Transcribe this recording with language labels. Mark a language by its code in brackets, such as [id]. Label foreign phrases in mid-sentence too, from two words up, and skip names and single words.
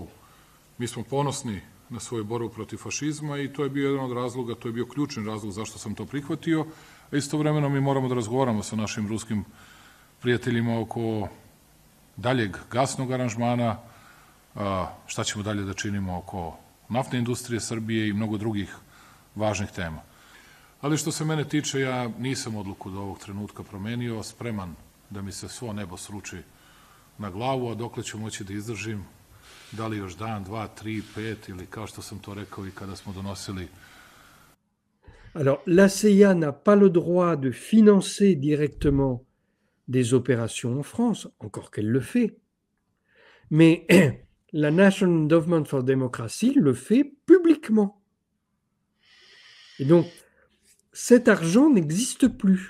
[sr] Mi smo ponosni na svoju borbu protiv fašizma i to je bio jedan od razloga, to je bio ključni razlog zašto sam to prihvatio, a istovremeno mi moramo da razgovaramo sa našim ruskim prijateljima oko daljeg gasnog aranžmana, šta ćemo dalje da činimo oko naftne industrije Srbije i mnogo drugih važnih tema. Ali što se mene tiče, ja nisam odluku do ovog trenutka promenio, spreman da mi se svo nebo sruči na glavu, a dokle ću moći da izdržim, da li još dan, 2, 3, 5 ili kao što sam to rekao i kada smo donosili. [fr] Alors, la CIA n'a pas le droit de financer directement des opérations en France, encore qu'elle le fait, mais la National Endowment for Democracy le fait publiquement. Et donc, cet argent n'existe plus.